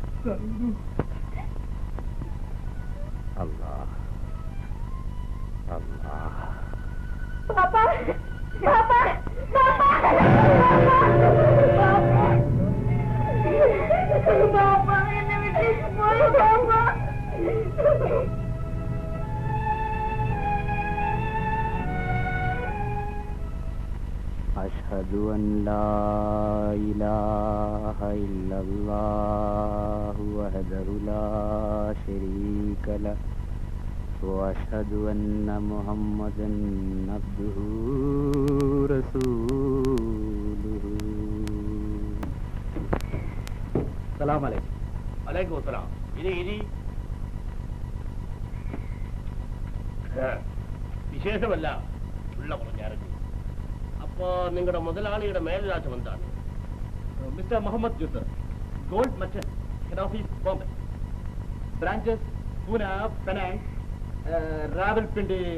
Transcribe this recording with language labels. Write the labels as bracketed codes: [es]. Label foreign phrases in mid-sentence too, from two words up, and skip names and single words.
[ml] പാപ്പാ, പാപ്പാ, പാപ്പാ, പാപ്പാ, എന്നെ വിട്ടേക്ക് പോയി പാപ്പാ. [ar] أشهد أن لا إله إلا الله وحده لا شريك له وأشهد أن محمدا عبده ورسوله. السلام عليكم. عليكم السلام. [ml] ഇനി വിശേഷമല്ല, ഉള്ള പറഞ്ഞായിരുന്നു. അപ്പോ നിങ്ങളുടെ മുതലാളിയുടെ മേൽവിലാസം എന്താണ്? [en] Mister Muhammad Jusar, gold merchant, head office Bombay, branches Poona, Penang, Rawalpindi.